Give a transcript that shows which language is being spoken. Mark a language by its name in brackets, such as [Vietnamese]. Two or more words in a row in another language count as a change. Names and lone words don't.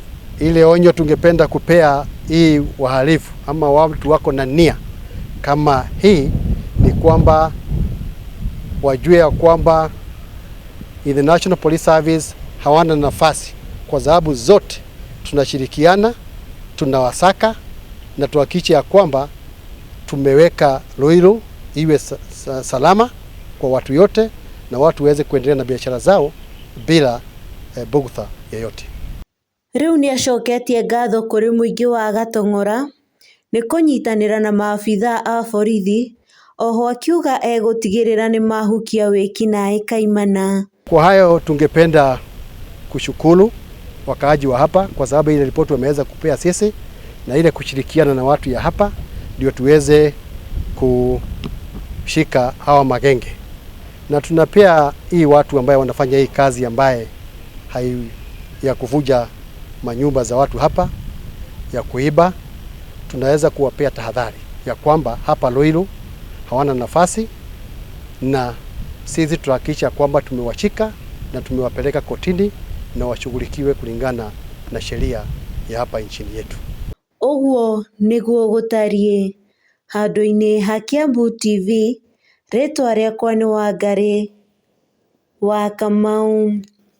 [Swahili] Ile onyo tungependa kupea hii wahalifu ama watu wako na nia kama hii ni kwamba wajue ya kwamba [English] the National Police Service [Swahili] hawana nafasi, kwa sababu zote tunashirikiana, tunawasaka na tuhakikishe ya kwamba tumeweka Ruiru iwe salama kwa watu yote na watu waweze kuendelea na biashara zao bila bugutha yoyote. [Kikuyu] Rĩu nĩ acoketie ngatho kũrĩ mũingĩ wa Gatong'ora nĩ kũnyitanĩra na maabithaa a borithi, oho akiuga egũtigĩrĩra nĩ mahukia wĩki naĩ kaimana. [Swahili] Kwa hayo tungependa kushukuru wakaaji wa hapa kwa sababu ile ripoti wameweza kupea sisi na ile kushirikiana na watu ya hapa ndio tuweze kushika hawa magenge, na tunapea hii watu ambaye wanafanya hii kazi ambaye ya kuvuja manyumba za watu hapa, ya kuiba, tunaweza kuwapea tahadhari ya kwamba hapa Ruiru hawana nafasi, na sisi tuhakikisha kwamba tumewashika na tumewapeleka kotini na washughulikiwe kulingana na sheria ya hapa nchini yetu. [Kikuyu] Ũguo nĩguo gũtariĩ. Handũ-inĩ ha Kiambu TV, rĩtwa rĩakwa nĩ Wangari wa Kamau.